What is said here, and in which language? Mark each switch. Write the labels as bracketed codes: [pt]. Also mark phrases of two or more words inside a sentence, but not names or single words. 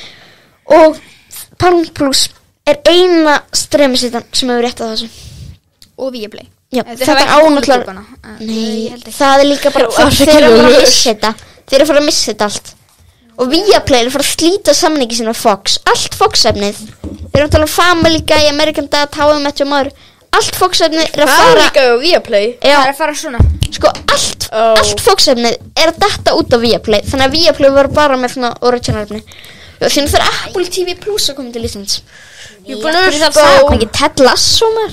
[is] Og Paramount Plus er eina streymisveitan sem hefur rétt á þessu. Og Viaplay. Já, Þetta þetta ánæglar. Nei, það er líka bara þeir eru að fara að missa þetta. Þeir eru að fara að missa þetta allt. Og Viaplay er að fara að slíta samningi sinna Fox. Allt Fox-efnið. Þeir eru að tala um Family Guy, American Dad, How I Met Your Mother. Allt Fox-efnið er að fara... Það er líka á Viaplay. Já, Það er að fara svona. sko allt Fox-efnið er að detta út á Viaplay. Þannig að Viaplay var bara með svona original-efni. Þannig það er Apple TV Plus að koma til Íslands. Ég er búin að Það spá. er ekki Ted Lasso maður.